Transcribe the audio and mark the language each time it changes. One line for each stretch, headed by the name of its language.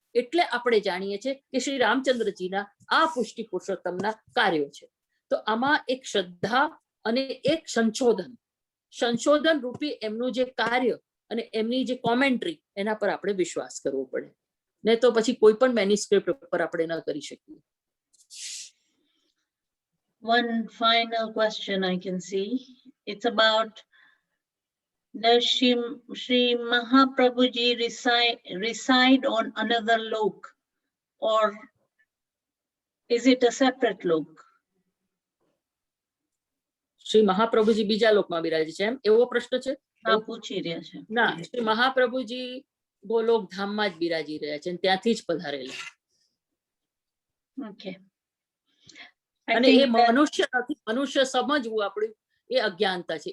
Gujarati: એટલે આપણે જાણીએ છીએ કે શ્રી રામચંદ્રજીના આ પુષ્ટિ પુરુષોત્તમના કાર્યો છે. તો આમાં એક શ્રદ્ધા અને એક સંશોધન રૂપી એમનું જે કાર્ય અને એમની જે કોમેન્ટ્રી, એના પર આપણે વિશ્વાસ કરવો પડે, ને તો પછી કોઈ પણ મેન્યુસ્ક્રિપ્ટ પર આપણે ન કરી શકીએ.
English: One final question I can see. It's about, does Sri Mahaprabhuji reside on another lok, or is it a separate lok?
Gujarati: Shri Mahaprabhuji બીજા લોકમાં બિરાજે છે એમ એવો પ્રશ્ન છે? હા, પૂછી રહ્યા છે. ના, શ્રી મહાપ્રભુજી ગોલોક ધામમાં જ બિરાજી રહ્યા છે, ત્યાંથી જ પધારેલા.
English: Okay.
Gujarati: અને એ મનુષ્ય નથી, મનુષ્ય સમજવું આપણે એ અજ્ઞાનતા છે.